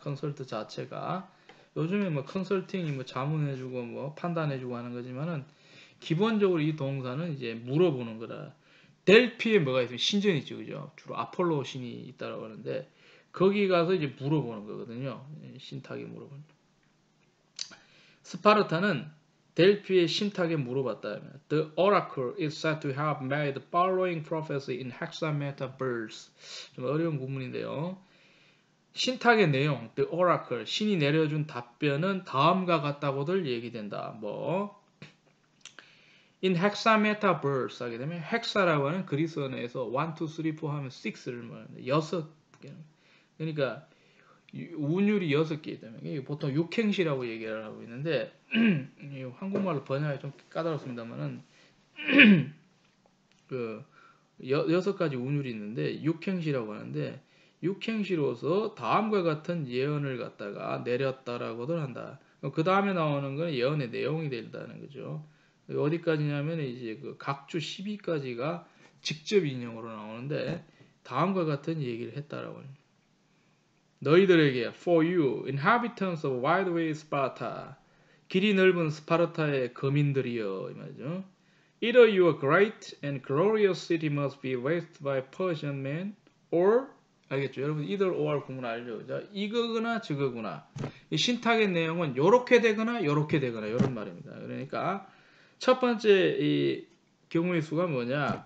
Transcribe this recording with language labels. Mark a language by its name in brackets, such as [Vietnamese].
[Korean] Consult 자체가 요즘에 뭐 컨설팅이 뭐 자문해주고 뭐 판단해주고 하는 거지만은 기본적으로 이 동사는 이제 물어보는 거라. 델피에 뭐가 있으면 신전이 있죠, 그죠? 주로 아폴로 신이 있다라고 하는데 거기 가서 이제 물어보는 거거든요. 신탁에 물어보는. 스파르타는 델피의 신탁에 물어봤다. [English] The oracle is said to have made the following prophecy in hexameter verse. [Korean] 좀 어려운 구문인데요. 신탁의 내용, [English] the oracle, [Korean] 신이 내려준 답변은 다음과 같다고들 얘기된다. 뭐 [English] in hexameter verse [Korean] 하게 되면 헥사라고 하는 그리스어에서 1, 2, 3, 4 하면 6를 말하는데 6개. 그러니까 운율이 6개 때문에 보통 육행시라고 얘기를 하고 있는데 한국말로 번역이 좀 까다롭습니다만은 그 6가지 운율이 있는데 육행시라고 하는데 육행시로서 다음과 같은 예언을 갖다가 내렸다라고들 한다. 그 다음에 나오는 건 예언의 내용이 된다는 거죠. 어디까지냐면 이제 그 각주 12까지가 직접 인용으로 나오는데 다음과 같은 얘기를 했다라고 합니다. 너희들에게 [English] for you inhabitants of wide way Sparta [Korean] 길이 넓은 스파르타의 거민들이여 이 말이죠. [English] Either your great and glorious city must be wasted by Persian men, or [Korean] 알겠죠? 여러분 either or 구문 알죠? 자, 이거거나 저거구나. 이 신탁의 내용은 요렇게 되거나 요렇게 되거나 이런 말입니다. 그러니까 첫 번째 이 경우의 수가 뭐냐?